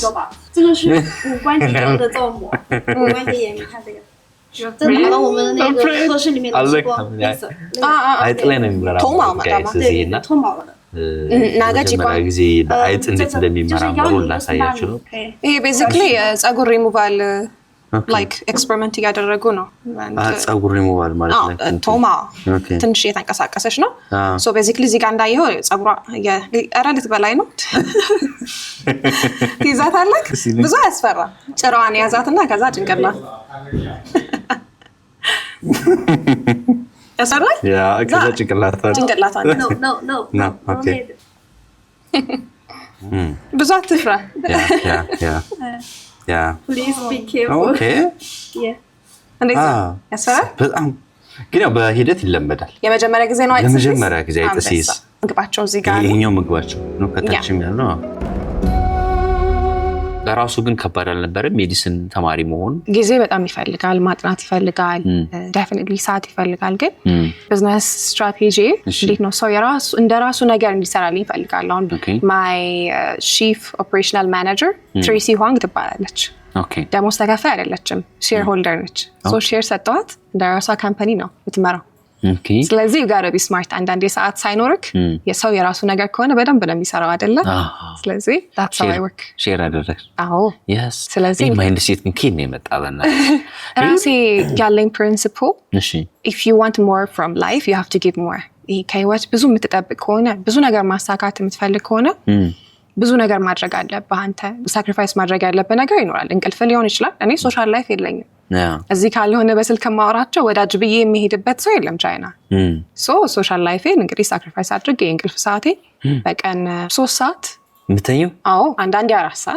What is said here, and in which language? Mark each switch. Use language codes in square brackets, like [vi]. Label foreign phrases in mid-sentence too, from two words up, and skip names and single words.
[zh] 这个是五官体中的皱膜，五官的眼，你看这个，这拿到我们那个科室里面的激光绿色， [am] አይጥ ላይ ነው የሚመራው ጋይስ እዚህና [zh] 脱毛了的。 [am] ለመጀመሪያ ጊዜ አይጥ እንዴት እንደሚመራመሩ ላሳያችሁ ነው። ይሄ ቤዚክሊ የፀጉር [en] removal like experiment [am] እያደረጉ ነው። ፀጉር ሪሙቫል ማለት ነው። ቶማ ትንሽ እየተንቀሳቀሰች ነው። [en] so basically [am] እዚህ ጋር እንዳየው ፀጉሯ የአራልት በላይ ነው። ትይዛታለህ። ብዙ ያስፈራ። ጭራዋን ያዛትና ከዛ ጭንቅላት ያሰራል። ያ ከዛ ጭንቅላት [en] No, no, no. No, okay. [am] ብዙ አትፍራ። [en] Yeah. Please be careful. Okay. Yeah. [am] እንዴት ያሰራል? በጣም ግን ያው በሂደት ይለመዳል። የመጀመሪያ ጊዜ ነው አይተህ? የመጀመሪያ ጊዜ አይተህ ሲይዝ ምግባቸው እዚህ ጋር ይሄኛው ምግባቸው ነው ከታችም ያለው ለራሱ ግን ከባድ አልነበረም። ሜዲሲን ተማሪ መሆን ጊዜ በጣም ይፈልጋል፣ ማጥናት ይፈልጋል፣ ዴፊኒትሊ ሰዓት ይፈልጋል። ግን [en] business strategy [am] እንዴት ነው ሰው የራሱ እንደራሱ ነገር እንዲሰራልኝ ይፈልጋል። አሁን [en] my chief operational manager [am] ትሬሲ ሁዋንግ ትባላለች። ደሞዝ ተከፋይ አይደለችም፣ [en] share holder [am] ነች። [en] so share [am] ሰጠዋት እንደራሷ ካምፓኒ ነው የምትመራው። ስለዚህ ጋር [en] be smart [am] አንዳንዴ ሰዓት ሳይኖርክ የሰው የራሱ ነገር ከሆነ በደንብ ነው የሚሰራው አይደለ? ስለዚህ [en] that's how I work [am] ሼር አደረክ? አዎ yes ስለዚህ [en] mind set [am] ግን ከኔ የመጣበና ራሴ ያለኝ ፕሪንሲፕል እሺ [en] if you want more from life you have to give more። [am] ይሄ ከህይወት ብዙ የምትጠብቅ ከሆነ ብዙ ነገር ማሳካት የምትፈልግ ከሆነ ብዙ ነገር ማድረግ አለብህ። አንተ ሳክሪፋይስ ማድረግ ያለብህ ነገር ይኖራል። እንቅልፍ ሊሆን ይችላል። እኔ [en] social life [am] የለኝም። እዚህ ካልሆነ በስልክ ማውራቸው ወዳጅ ብዬ የሚሄድበት ሰው የለም ቻይና። [en] so social [am] ላይፌን እንግዲህ ሳክሪፋይስ አድርግ የእንቅልፍ ሰዓቴ በቀን 3 ሰዓት ምተኛው። አዎ አንዳንዴ 4 ሰዓት